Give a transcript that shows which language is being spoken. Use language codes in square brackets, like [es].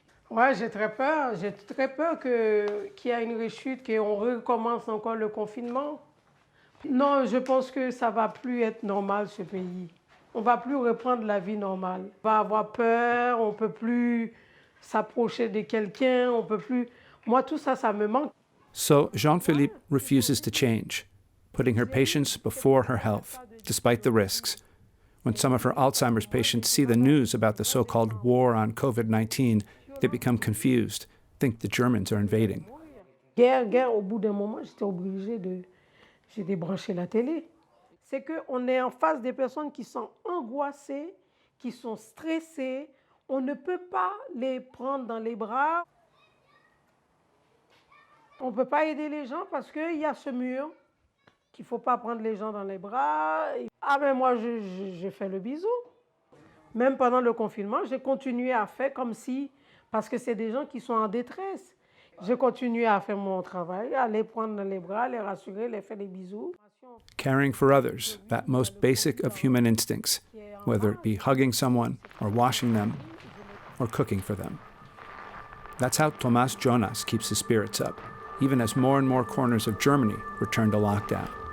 [fr] Ouais, j'ai très peur qu'il y ait une rechute, qu'on recommence encore le confinement. Non, je pense que ça ne va plus être normal, ce pays. On ne va plus reprendre la vie normale. On va avoir peur, on ne peut plus s'approcher de quelqu'un, on peut plus... Moi, tout ça, ça me manque. [en] So Jean-Philippe refuses to change, putting her patients before her health, despite the risks. When some of her Alzheimer's patients see the news about the so-called war on COVID-19, they become confused, think the Germans are invading. [fr] Guerre, au bout d'un moment, j'ai débranché la télé. C'est qu'on est en face des personnes qui sont angoissées, qui sont stressées. On ne peut pas les prendre dans les bras. On ne peut pas aider les gens parce qu'il y a ce mur qu'il ne faut pas prendre les gens dans les bras. Ah ben moi, j'ai fait le bisou. Même pendant le confinement, j'ai continué à faire comme si, parce que c'est des gens qui sont en détresse. J'ai continué à faire mon travail, à les prendre dans les bras, les rassurer, les faire des bisous. [en] Caring for others, that most basic of human instincts, whether it be hugging someone or washing them or cooking for them. That's how Tomas Jonas keeps his spirits up, even as more and more corners of Germany return to lockdown.